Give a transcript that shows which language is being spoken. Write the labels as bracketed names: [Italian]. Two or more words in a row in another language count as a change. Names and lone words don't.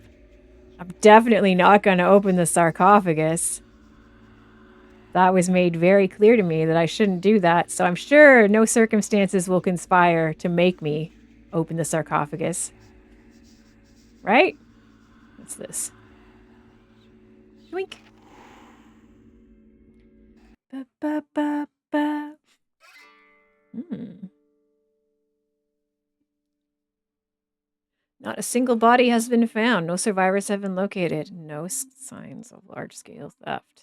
[English] I'm definitely not going to open the sarcophagus. That was made very clear to me that I shouldn't do that. So I'm sure no circumstances will conspire to make me open the sarcophagus. Right? What's this? Yoink. Ba, ba, ba, ba. Not a single body has been found. No survivors have been located. No signs of large-scale theft.